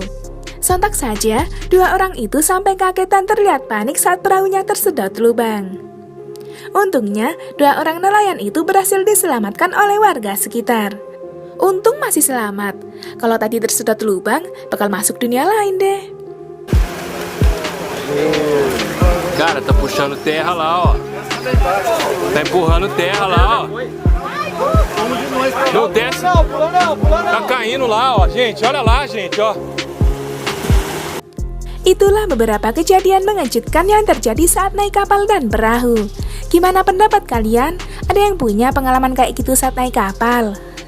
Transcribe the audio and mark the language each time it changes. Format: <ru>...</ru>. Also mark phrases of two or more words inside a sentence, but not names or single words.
<id>Sontak saja, dua orang itu sampai kaget dan terlihat panik saat perahunya tersedot lubang. Untungnya, dua orang nelayan itu berhasil diselamatkan oleh warga sekitar. Untung masih selamat. Kalau tadi tersedot lubang, bakal masuk dunia lain deh.</id> <pt>Cara, tá puxando terra lá, ó. Tá empurrando terra lá, ó. Não desce. Tá caindo lá, ó. Gente, olha lá, gente, ó.</pt> <id>Itulah beberapa kejadian mengejutkan yang terjadi saat naik kapal dan perahu. Gimana pendapat kalian? Ada yang punya pengalaman kayak gitu saat naik kapal?</id>